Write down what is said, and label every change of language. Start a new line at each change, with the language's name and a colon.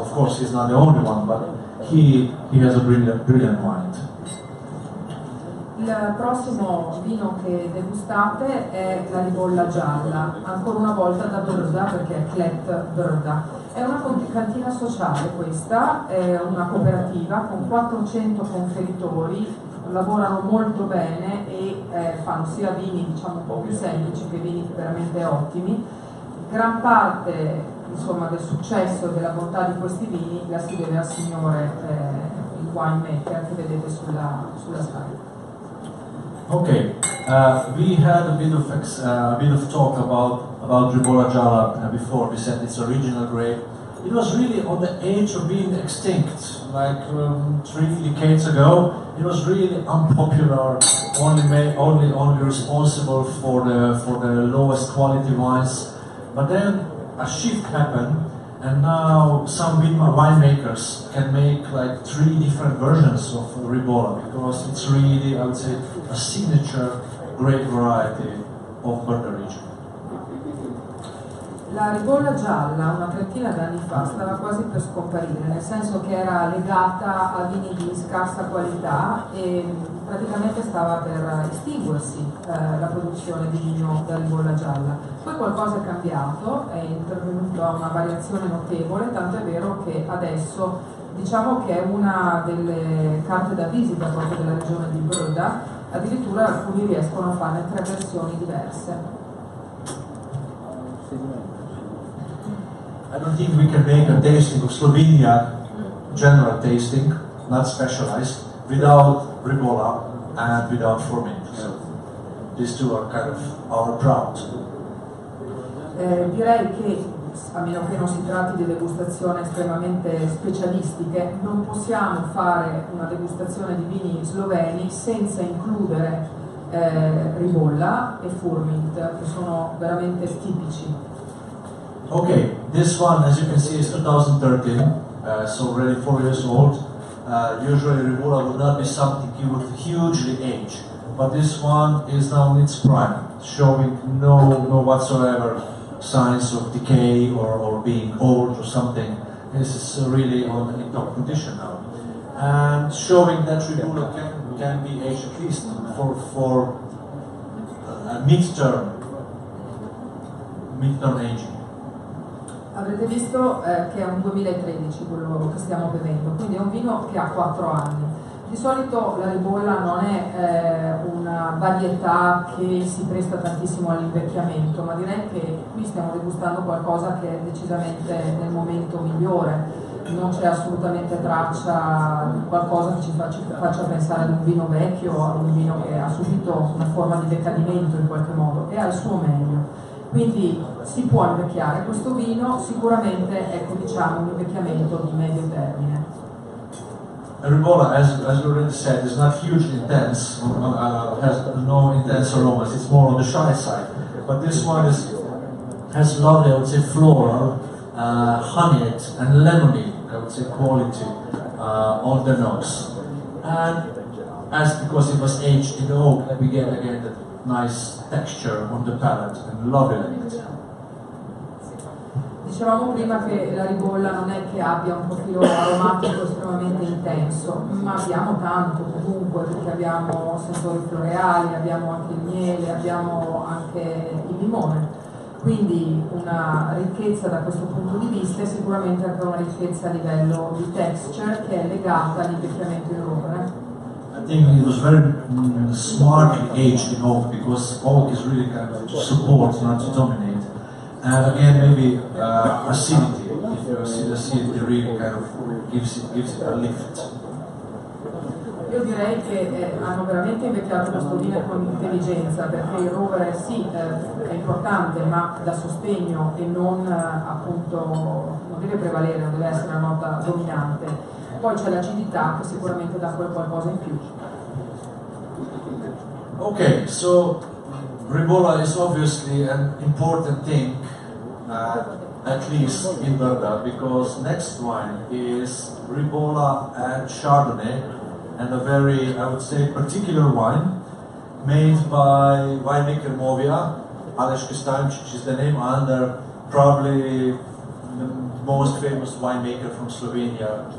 English: Of course, he's not the only one, but he has a brilliant mind.
Italian: Il prossimo vino che degustate è la Ribolla Gialla, ancora una volta da Brda, perché è Clet Brda. È una cantina sociale questa, è una cooperativa con 400 conferitori, lavorano molto bene e fanno sia vini diciamo un po' più semplici che vini veramente ottimi. Gran parte insomma, del successo e della bontà di questi vini la si deve al signore il winemaker che vedete sulla slide.
English: Okay, we had a bit of talk about Ribolla Gialla before. We said it's original grape. It was really on the edge of being extinct, like 3 decades ago. It was really unpopular, only responsible for the lowest quality wines. But then a shift happened, and now some winemakers can make like 3 different versions of Ribolla because it's really, I would say, a signature grape variety of Brda region.
Italian: La Ribolla Gialla una trentina d'anni fa stava quasi per scomparire, nel senso che era legata a vini di scarsa qualità e praticamente stava per estinguersi la produzione di vino da Ribolla Gialla. Poi qualcosa è cambiato, è intervenuta una variazione notevole, tanto è vero che adesso diciamo che è una delle carte da visita proprio della regione di Brda, addirittura alcuni riescono a farne 3 versioni diverse.
English: I don't think we can make a tasting of Slovenia general tasting, not specialized, without Ribolla and without forming. So these two are kind of our proud.
Italian: Direi che, a meno che non si tratti di degustazioni estremamente specialistiche, non possiamo fare una degustazione di vini sloveni senza includere Ribolla e Furmint, che sono veramente tipici.
English: Okay, this one, as you can see, is 2013, so already 4 years old. Usually Ribolla would not be something you would hugely age, but this one is now in its prime, showing no whatsoever signs of decay or being old or something. This is really in top condition now, and showing that Ribolla can be aged at least for a midterm aging.
Italian: Avrete visto che è un 2013 quello che stiamo bevendo, quindi è un vino che ha 4 anni. Di solito la Ribolla non è una varietà che si presta tantissimo all'invecchiamento, ma direi che qui stiamo degustando qualcosa che è decisamente nel momento migliore. Non c'è assolutamente traccia di qualcosa che ci faccia pensare ad un vino vecchio o ad un vino che ha subito una forma di decadimento in qualche modo, è al suo meglio. Quindi si può invecchiare questo vino, sicuramente ecco diciamo un invecchiamento di medio termine.
English: Ribolla, as you already said, is not hugely intense, has no intense aromas, it's more on the shy side. But this one has lovely, I would say, floral, honeyed and lemony, I would say, quality on the nose. And because it was aged in oak, we get again that nice texture on the palate and lovely.
Italian: Dicevamo prima che la Ribolla non è che abbia un profilo aromatico estremamente intenso, ma abbiamo tanto comunque, perché abbiamo sentori floreali, abbiamo anche il miele, abbiamo anche il limone. Quindi una ricchezza da questo punto di vista e sicuramente anche una ricchezza a livello di texture che è legata all'invecchiamento in rovere.
English: I think it was very smartly aged in oak, because oak is really kind of to support, not to dominate. And again, maybe acidity. If you see the acidity, really kind of gives it a lift.
Italian: Io direi che hanno veramente invecchiato questo vino con intelligenza, perché il rovere sì è importante, ma da sostegno e non appunto non deve prevalere, non deve essere una nota dominante. Poi c'è l'acidità che sicuramente dà qualcosa in più.
English: Okay, so Ribolla is obviously an important thing, at least in Brda, because next wine is Ribolla and Chardonnay, and a very, I would say, particular wine made by winemaker Movia, Aleš Kristančić is the name, and probably the most famous winemaker from Slovenia.